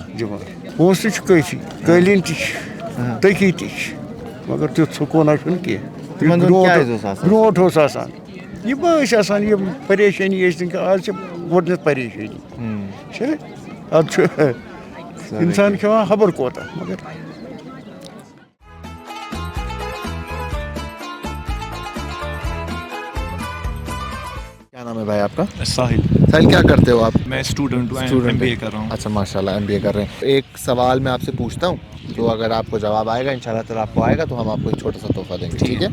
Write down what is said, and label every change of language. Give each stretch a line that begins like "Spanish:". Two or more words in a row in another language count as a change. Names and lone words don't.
Kashmiri: جمعہ پونٛسہٕ تہِ چھُ کٲفی قٲلیٖن تہِ چھِ تٔکی تہِ چھِ مگر تیُتھ سکوٗنا چھُنہٕ کینٛہہ برونٛٹھ اوس آسان یِم ٲسۍ آسان یِم پریشٲنی ٲسۍ نہٕ آز چھِ گۄڈنیٚتھ پریشٲنی چھِ ادٕ چھُ انسان کھٮ۪وان خبر کوتاہ مگر
Urdu: کیا نام ہے بھائی آپ کا؟ ساحل ساحل کیا کرتے ہو آپ؟ میں اسٹوڈنٹ ہوں ایم بی اے کر رہا ہوں. اچھا ماشاء اللہ ایم بی اے کر رہے ہیں. ایک سوال میں آپ سے پوچھتا ہوں تو اگر آپ کو جواب آئے گا
Arabic: ان شاء اللہ تعالیٰ
Urdu: آپ کو آئے گا تو ہم آپ کو ایک چھوٹا سا تحفہ دیں گے, ٹھیک ہے؟